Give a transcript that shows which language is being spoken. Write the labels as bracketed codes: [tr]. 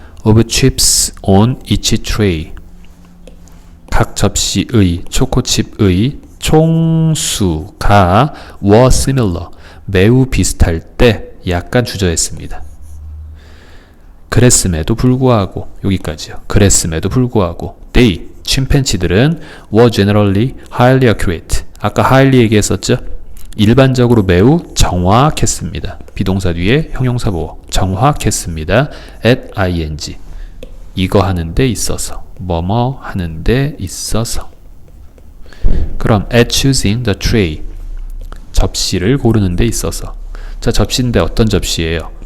[en] of chips on each tray [ko] 각 접시의 초코칩의 총수가 [en] were similar [ko] 매우 비슷할 때 약간 주저했습니다. 그랬음에도 불구하고 여기까지요. 그랬음에도 불구하고 [en] they [ko] 침팬지들은 [en] were generally highly accurate [ko] 아까 highly 얘기했었죠? 일반적으로 매우 정확했습니다. 비동사 뒤에 형용사 보호 정확했습니다. at ing 이거 하는 데 있어서 뭐뭐 하는 데 있어서 그럼 [en] at choosing the tray [ko] 접시를 고르는 데 있어서 자, 접시인데 어떤 접시예요?